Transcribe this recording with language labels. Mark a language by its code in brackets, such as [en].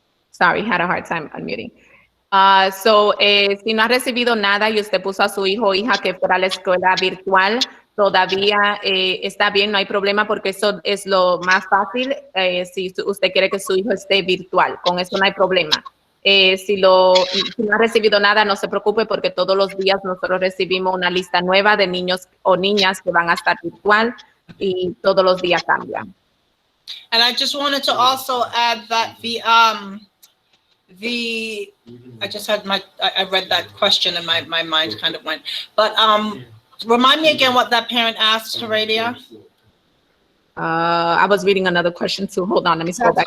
[en] Sorry, had a hard time unmuting. [es] Si no ha recibido nada y usted puso a su hijo o hija que fuera a la escuela virtual, todavía está bien, no hay problema, porque eso es lo más fácil si usted quiere que su hijo esté virtual. Con eso no hay problema. Si no ha recibido nada, no se preocupe, porque todos los días nosotros recibimos una lista nueva de niños o niñas que van a estar virtual, y todos los días cambian. [en] And I just wanted to also add that I just had I read that question and my mind kind of went, but remind me again what that parent asked, Heredia. I was reading another question too. Hold on, let me scroll back.